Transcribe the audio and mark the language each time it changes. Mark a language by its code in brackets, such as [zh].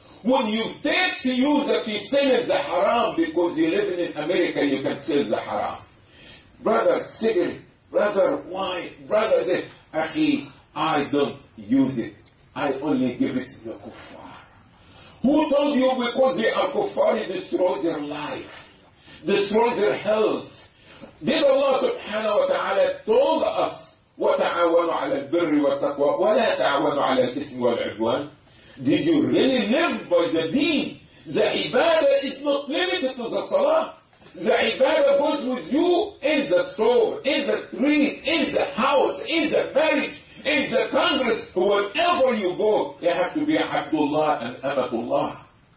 [en] When you take to you that you sell the haram because you live in America, you can sell the haram. Brother, cigarette, brother, wine, brother, this. Akhi, I don't use it. I only give it to the kuffar. Who told you because they are kuffar, it destroys their life, destroys their health? Did Allah subhanahu wa ta'ala told us, [ar] وَتَعَوَنُوا عَلَى الْبِرِّ وَالتَّقْوَى وَلَا تَعَوَنُوا عَلَى الْإِثْمِ وَالْعُدْوَانِ. [en] Did you really live by the deen? The ibadah is not limited to the salah. The ibadah goes with you in the store, in the street, in the house, in the marriage, in the congress, wherever you go, you have to be Abdullah and Abdullah.